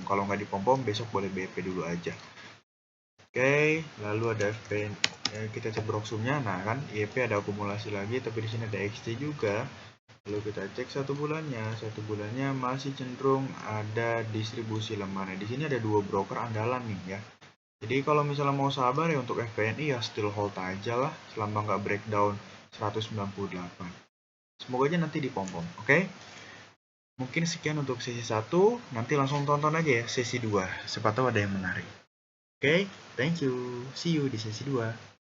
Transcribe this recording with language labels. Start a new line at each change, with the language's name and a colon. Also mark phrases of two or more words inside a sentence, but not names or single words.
Indonesian: Kalau nggak dipom-pom besok boleh BP dulu aja. Oke, lalu ada FPN, kita cek Broxum-nya. Nah kan IEP ada akumulasi lagi, tapi di sini ada XT juga. Lalu kita cek 1 bulannya. 1 bulannya masih cenderung ada distribusi lemah. Nah, di sini ada 2 broker andalan nih ya. Jadi kalau misalnya mau sabar ya untuk FPNI ya
English: still hold
Indonesian: aja lah selama nggak breakdown 198. Semoga aja nanti dipom-pom, oke? Mungkin sekian untuk sesi 1, nanti langsung tonton aja ya sesi 2, siapa tahu ada yang menarik. Oke,
English: thank you. See you
Indonesian: di sesi
English: 2.